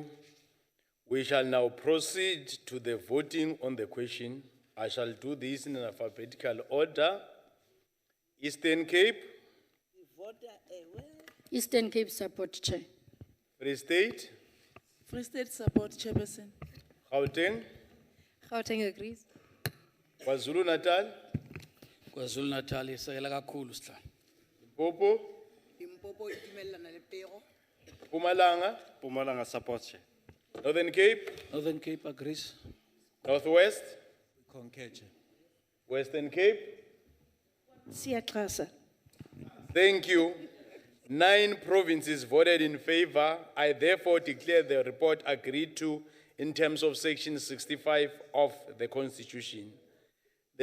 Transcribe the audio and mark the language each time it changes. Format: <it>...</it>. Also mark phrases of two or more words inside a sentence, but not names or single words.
<en>We shall now proceed to the voting on the question. I shall do this in an alphabetical order. Eastern Cape. Eastern Cape support, Chair. Free State. Free State support, Chairperson. Gauteng. Gauteng agrees. KwaZulu Natal.</en> <zu>KwaZulu Natal isekela kakhulu sihlalo.</zu> <en>Limpopo.</en> <nso>Limpopo itumelana le pero.</nso> <en>Mpumalanga. Mpumalanga support, Chair. Northern Cape. Northern Cape agrees. Northwest. Concur, Chair. Western Cape.</en> <xh>Siyaxhasa.</xh> <en>Thank you. 9 provinces voted in favor. I therefore declare the report agreed to in terms of Section 65 of the Constitution.</en>